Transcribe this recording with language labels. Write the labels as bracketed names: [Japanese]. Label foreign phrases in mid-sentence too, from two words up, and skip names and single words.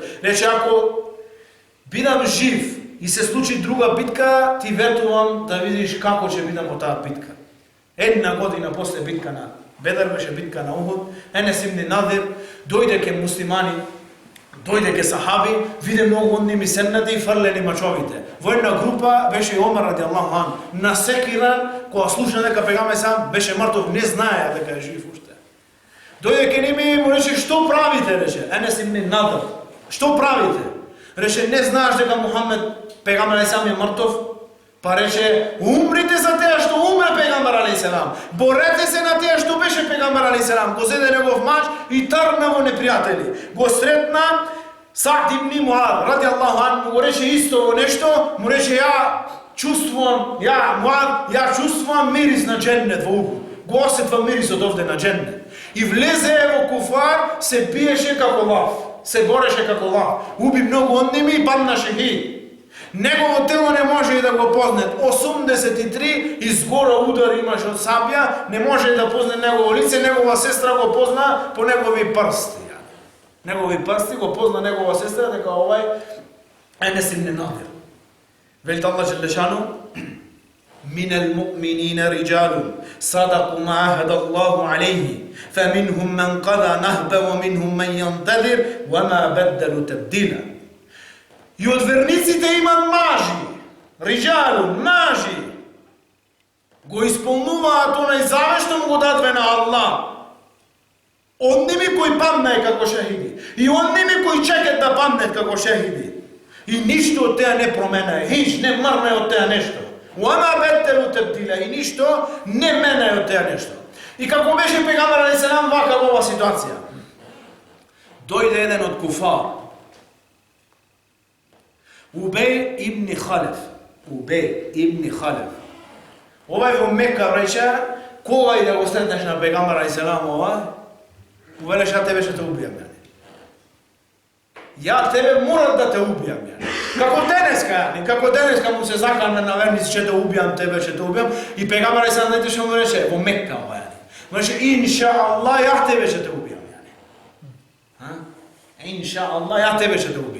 [Macedonian] Рече, ако бидам жив и се случи друга битка, ти ветувам да видиш како ќе бидам во таа битка. Една година после битка на Бедр беше битка на Ухуд, Енес ибн Надр дојде ке муслимани, дојде ке сахаби, виде многу од ними седнати и фрлени мачовите. Во една група беше и Омар [Arabic] رضي الله عن, [Macedonian] насекиран, кога слушна дека пегамбер сам беше мртов, не знаеа дека е жив уште. Дојде ке ними и му рече, што правите, рече, Енес ибн Надр, што правите? Рече, не знаеш дека Мухамед пегамбер сам е мртов? Па рече, умрите за теа што умре пегамбер алейхиселам. Борете се на теа што беше пегамбер алейхиселам. Го зеде негов маж и тргна во непријатели. Го сретна Саъд ибн Муад, [Arabic] رضي الله عن, [Macedonian] му го рече исто во нешто, му рече, Муад, ја чувствувам мирис на дженнет во Ухуд. Го осетвам мирисот овде на дженнет. И влезе во куфар, се пиеше како лав, се гореше како лав. Уби многу од ними и падна шехид. Негово тело не може и да го познат. 83 изгора удари имаше од сабја, не може да позна негово лице, негова сестра го позна по негови прсти. Негови прсти го позна негова сестра дека овај Енес ибн Надр. [Arabic] Велит الله جل شأنه: من المؤمنين رجال صدقوا ما عاهدوا الله عليه, فمنهم من قضى نحبه ومنهم من ينتظر وما بدلوا تبديلا. [Macedonian] И од верниците имат мажи, риџалун, мажи, го исполнуваат онај завет што му го дадве на Аллах. Од ними кои паднаe како шехиди, и од ними кои чекат да паднат како шехиди. И ништо од теа не променаe, хич не мрне од теа нешто. [Arabic] وما بدلوا تبديلا, [Macedonian] и ништо не менаe од теа нешто. И како беше пегамбер алейхиселам вака во оваа ситуација. Дојде еден од куфар, Убей ибн Халеф. Овај во Мека рече, кога и да го сретнеш на пегамбер алейхиселам ова, му велеш, ја тебе ќе те убијам, ја тебе морам да те убијам, како денеска му се закана на верници, ќе те убијам, тебе ќе те убијам, и пегамбер алейхиселам знаете што му рече, во Мека ова, му рече, [Arabic] إن شاء الله, [Macedonian] ја тебе ќе те убијам, [Arabic] إن شاء الله, [Macedonian] ја тебе ќе те убијам.